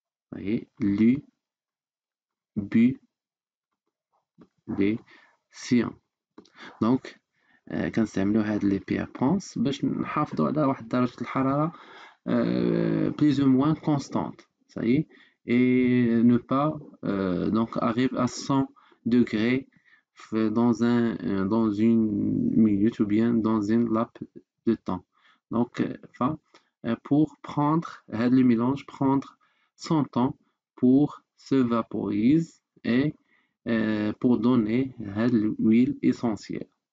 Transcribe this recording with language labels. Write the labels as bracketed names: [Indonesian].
[French] Vous voyez, l'ébullition. [Arabic] Donc, كنستعملو هاد لي بيير بونس باش نحافظو على واحد درجة الحرارة [French] plus ou moins constante. Ça y est. Et ne pas donc arriver à 100 degrés dans une minute ou bien dans une laps de temps. Donc, pour prendre le mélange, prendre son temps pour se vaporiser et pour donner l'huile essentielle.